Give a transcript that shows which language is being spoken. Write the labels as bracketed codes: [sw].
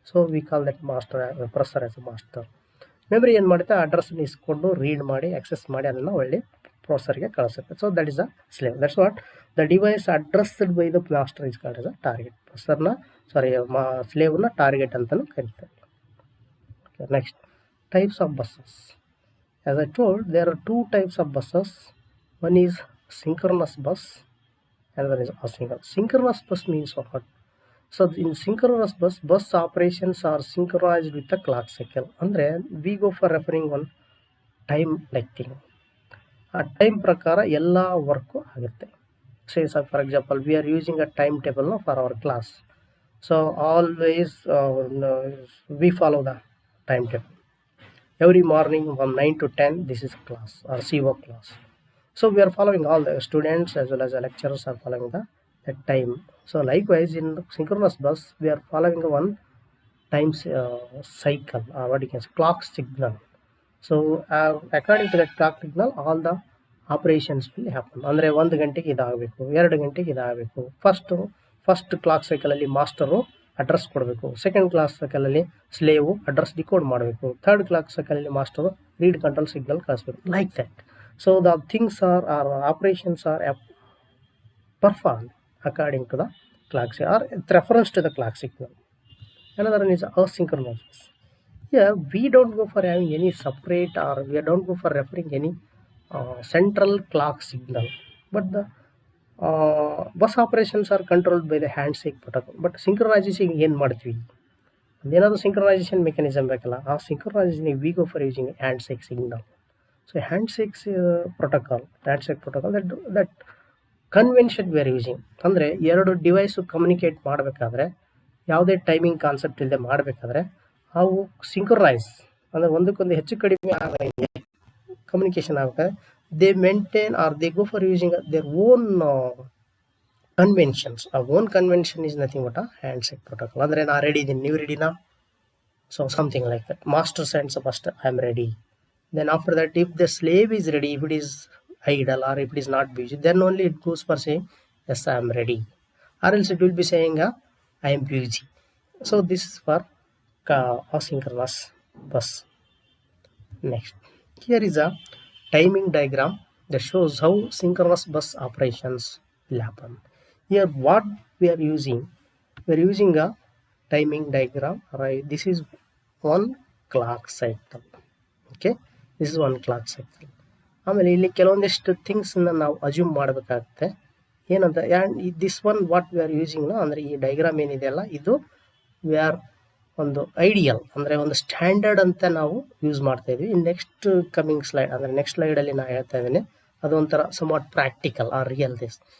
[en] So we call that master, processor as a master. [kn] Memory ಏನು ಮಾಡುತ್ತೆ, ಅಡ್ರೆಸ್ನ ಇಸ್ಕೊಂಡು read ಮಾಡಿ ಆಕ್ಸೆಸ್ ಮಾಡಿ ಅದನ್ನು ಒಳ್ಳೆ ಪ್ರೊಸೆಸರ್ಗೆ ಕಳಿಸುತ್ತೆ. [en] So that is a slave. That's what the device addressed by the master is called as a target. [kn] ಪ್ರೊಸೆಸರ್ನ ಸ್ಲೇವ್ನ target ಅಂತಲೂ ಕರೀತಾರೆ. [en] Next, types of buses. As I told, there are two types of buses. One is synchronous bus, another is asynchronous. Synchronous bus means what? So in synchronous bus operations are synchronized with the clock cycle. Andre we go for referring one time like thing. [kn] ಆ time ಪ್ರಕಾರ ಎಲ್ಲ work ಆಗುತ್ತೆ. [en] For example we are using a time table for our class. So always we follow the time table. Every morning from 9 to 10 this is a class or CO class. So we are following, all the students as well as the lecturers are following the time. So likewise in synchronous bus we are following one time cycle, or what you can say clock signal. So according to that clock signal all the operations will happen. [kn] ಅಂದರೆ 1 ಗಂಟೆಗೆ ಇದಾಗಬೇಕು, 2 ಗಂಟೆಗೆ ಇದಾಗಬೇಕು. First clock ಸೈಕಲಲ್ಲಿ master address ಕೊಡಬೇಕು, second class ಸೈಕಲಲ್ಲಿ ಸ್ಲೇವು address decode ಮಾಡಬೇಕು, third class ಸೈಕಲಲ್ಲಿ master read control signal ಕಳಿಸ್ಬೇಕು, [en] Like that. So the things are operations are performed according to the clock signal or with reference to the clock signal. Another one is asynchronous. Here we don't go for having any separate, or we don't go for referring any central clock signal, but the bus operations are controlled by the handshake protocol. [kn] But synchronization ಏನು ಮಾಡ್ತೀವಿ, ಅದೇನಾದರೂ synchronisation mechanism ಬೇಕಲ್ಲ, ಆ synchronisation [en] We go for using handshake signal. So handshakes protocol that convention we are using. [kn] ಅಂದರೆ ಎರಡು device communicate ಮಾಡಬೇಕಾದ್ರೆ, ಯಾವುದೇ timing concept ಇಲ್ಲದೆ ಮಾಡಬೇಕಾದ್ರೆ ಅವು ಸಿಂಕ್ರನೈಸ್ ಅಂದರೆ ಒಂದಕ್ಕೊಂದು ಹೆಚ್ಚು ಕಡಿಮೆ ಆಗಂಗೆ ಕಮ್ಯುನಿಕೇಷನ್ ಆಗಬೇಕಾದ್ರೆ [en] they maintain or they go for using their own conventions. Our own convention is nothing but a handshake protocol. [kn] Andre na ready idini, ನೀವು ready-ನಾ? [en] So something like that. Master sends first, I am ready. Then after that, if the slave is ready, if it is idle or if it is not busy, then only it goes for saying yes I am ready, or else it will be saying I am busy. So this is for asynchronous bus. Next, here is a timing diagram that shows how synchronous bus operations will happen. Here what we are using a timing diagram, right? This is one clock cycle. Okay, this is one clock cycle. [kn] ಆಮೇಲೆ ಇಲ್ಲಿ ಕೆಲವೊಂದಿಷ್ಟು ಥಿಂಗ್ಸನ್ನು ನಾವು assume ಮಾಡಬೇಕಾಗುತ್ತೆ. ಏನಂತ [en] this one what we are using [kn] ಅಂದರೆ ಈ diagram ಏನಿದೆಯಲ್ಲ ಇದು ವಿ ಆರ್ ಒಂದು ಐಡಿಯಲ್ ಅಂದರೆ ಒಂದು ಸ್ಟ್ಯಾಂಡರ್ಡ್ ಅಂತ ನಾವು ಯೂಸ್ ಮಾಡ್ತಾ ಇದ್ವಿ. ನೆಕ್ಸ್ಟ್ ಕಮಿಂಗ್ ಸ್ಲೈಡ್ ಅಂದರೆ ನೆಕ್ಸ್ಟ್ ಸ್ಲೈಡಲ್ಲಿ ನಾನು ಹೇಳ್ತಾ ಇದ್ದೀನಿ ಅದು ಒಂಥರ [en] Somewhat practical or real this.